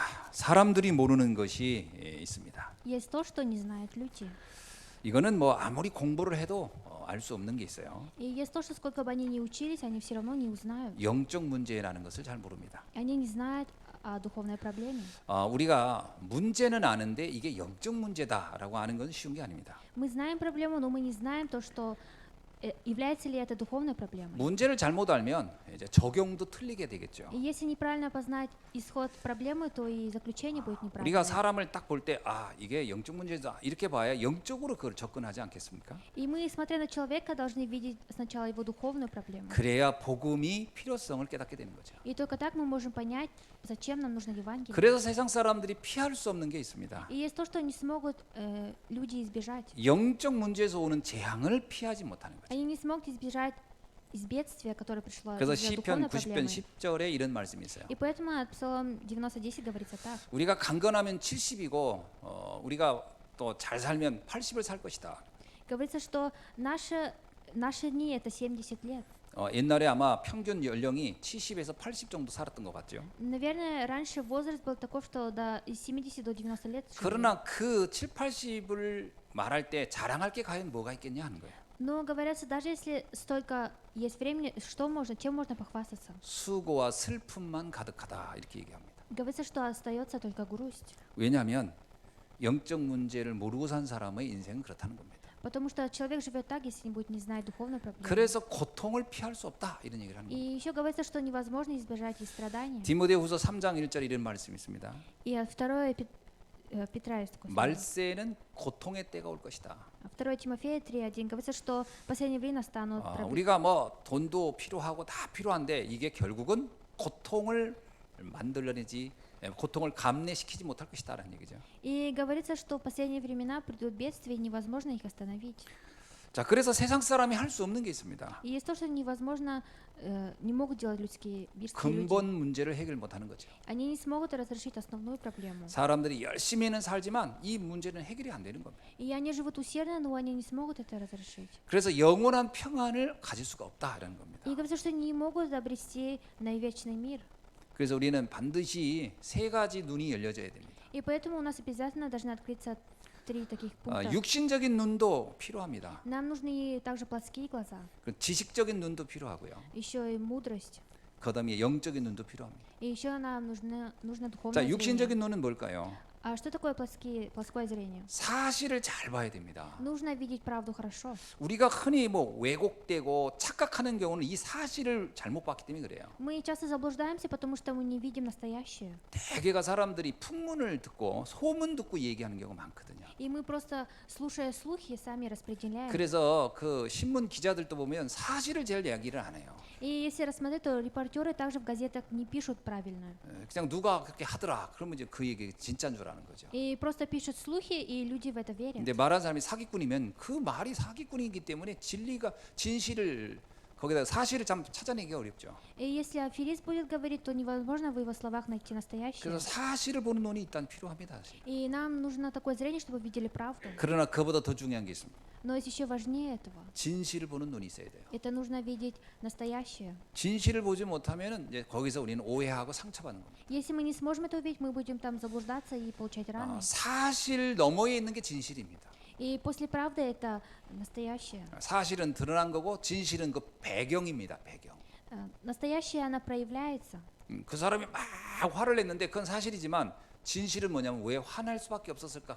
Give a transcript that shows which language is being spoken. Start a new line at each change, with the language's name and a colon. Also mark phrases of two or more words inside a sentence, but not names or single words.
Korean: 사람들이 모르는 것이 있습니다.
Russian: Есть то, что не знают люди.
Korean: 이거는 뭐 아무리 공부를 해도 알 수 없는 게 있어요.
Russian: И есть то, что сколько бы они ни учились, они все равно не узнают.
Korean: 영적 문제라는 것을 잘 모릅니다.
Russian: Они не знают о духовной проблеме.
Korean: 우리가 문제는 아는데 이게 영적 문제다라고 아는 건 쉬운 게 아닙니다.
Russian: Мы знаем проблему, но мы не знаем то, что является ли это духовной проблемой.
Korean: 문제를 잘못 알면 이제 적용도 틀리게 되겠죠.
Russian: И если неправильно познать исход проблемы, то и заключение будет
Korean: 우리가
Russian: неправильное.
Korean: 사람을 딱 볼 때 이게 영적 문제다 이렇게 봐야 영적으로 그걸 접근하지 않겠습니까?
Russian: И мы, смотря на человека, должны видеть сначала его духовную проблему.
Korean: 그래야 복음이 필요성을 깨닫게 되는 거죠.
Russian: И только так мы можем понять, зачем нам нужно Евангелие.
Korean: 그래서 세상 사람들이 피할 수 없는 게 있습니다.
Russian: И есть то, что не смогут люди избежать.
Korean: 영적 문제에서 오는 재앙을 피하지 못하는 거죠.
Russian: Они не смогут избежать из бедствия, которое пришло
Korean: 그래서
Russian: из-за
Korean: 시편
Russian: духовной
Korean: 90편
Russian: проблемы.
Korean: 10절에 이런 말씀이 있어요.
Russian: И поэтому Псалом 90:10 говорится так.
Korean: 우리가 강건하면 70이고 우리가 또 잘 살면 80을 살 것이다.
Russian: Говорится, что наши дни это 70 лет.
Korean: 옛날에 아마 평균 연령이 70에서 80 정도 살았던 것 같죠.
Russian: Наверное, раньше возраст был такой, что до 70 до 90 лет. жили.
Korean: 그러나 그 7, 80을 말할 때 자랑할 게 과연 뭐가 있겠냐 하는 거예요.
Russian: Но говорится, даже если столько есть времени, чем можно похвастаться?
Korean: 수고와 슬픔만 가득하다 이렇게 얘기합니다.
Russian: Говорится, что остается только грусть.
Korean: 왜냐하면 영적 문제를 모르고 산 사람의 인생은 그렇다는 겁니다.
Russian: Потому что человек живет так, если не будет не знать духовной проблемы.
Korean: 그래서 고통을 피할 수 없다 이런 얘기를 하는
Russian: И
Korean: 겁니다.
Russian: еще говорится, что невозможно избежать и страданий.
Korean: 디모데후서 3장 1절 이런 말씀이 있습니다.
Russian: И второе Петра есть такое слово.
Korean: 말세는 고통의 때가 올 것이다.
Russian: 2 Тимофея 3:1 говорится, что в последнее время настанут проблемы.
Korean: 우리가 뭐 돈도 필요하고 다 필요한데 이게 결국은 고통을 만들어내지 고통을 감내시키지 못할 것이다라는 얘기죠.
Russian: И говорится, что в последние времена придут бедствия, и невозможно их остановить.
Korean: 자, 그래서 세상 사람이 할 수 없는 게 있습니다.
Russian: И есть то, что невозможно, не могут делать людские мирские люди.
Korean: 근본 문제를 해결 못하는 거죠.
Russian: Они не смогут разрешить основную проблему.
Korean: 사람들이 열심히는 살지만 이 문제는 해결이 안 되는 겁니다.
Russian: И они живут усердно, но они не смогут это разрешить.
Korean: 그래서 영원한 평안을 가질 수가 없다라는 겁니다.
Russian: И говорится, что не могут обрести на вечный мир.
Korean: 그래서 우리는 반드시 세 가지 눈이 열려져야 됩니다.
Russian: И поэтому у нас обязательно должны открыться 3 таких пункта.
Korean: 육신적인 눈도 필요합니다.
Russian: Нам нужны также плотские глаза,
Korean: 그 지식적인 눈도 필요하고요.
Russian: еще и мудрость.
Korean: 그다음에 영적인 눈도 필요합니다.
Russian: И еще нам нужно духовное
Korean: 자,
Russian: зрение.
Korean: 육신적인 눈은 뭘까요?
Russian: А что такое плоское зрение?
Korean: 사실을 잘 봐야 됩니다.
Russian: Нужно видеть правду хорошо.
Korean: 우리가 흔히 뭐 왜곡되고 착각하는 경우는 이 사실을 잘못 봤기 때문에 그래요.
Russian: Мы часто заблуждаемся, потому что мы не видим настоящее.
Korean: 대개가 사람들이 풍문을 듣고 소문 듣고 얘기하는 경우가 많거든요.
Russian: И мы просто, слушая слухи, сами распределяем.
Korean: 그래서 그 신문 기자들도 보면 사실을 제일 이야기를 안 해요.
Russian: И если рассмотреть, то репортеры также в газетах не пишут правильно.
Korean: 그냥 누가 그렇게 하더라. 그러면 이제 그 얘기 진짜인 줄 아는 거죠.
Russian: И просто пишут слухи, и люди в это верят.
Korean: 근데 말하는 사람이 사기꾼이면 그 말이 사기꾼이기 때문에 진실을 거기다 사실을 참 찾아내기가 어렵죠.
Russian: И если аферист будет говорить, то невозможно в его словах найти настоящее.
Korean: 그래서 사실을 보는 눈이 일단 필요합니다. 사실.
Russian: И нам нужно такое зрение, чтобы видели правду.
Korean: 그러나 그보다 더 중요한 게 있습니다.
Russian: Но есть еще важнее этого.
Korean: 진실을 보는 눈이 있어야 돼요.
Russian: Это нужно видеть настоящее.
Korean: 진실을 보지 못하면은 이제 거기서 우리는 오해하고 상처받는 겁니다.
Russian: Если мы не сможем это увидеть, мы будем там заблуждаться и получать раны.
Korean: 사실 너머에 있는 게 진실입니다.
Russian: И после правды это настоящее.
Korean: 사실은 드러난 거고 진실은 그 배경입니다. 배경.
Russian: Настоящее, она проявляется.
Korean: 그 사람이 막 화를 냈는데 그건 사실이지만 진실은 뭐냐면 왜 화날 수밖에 없었을까?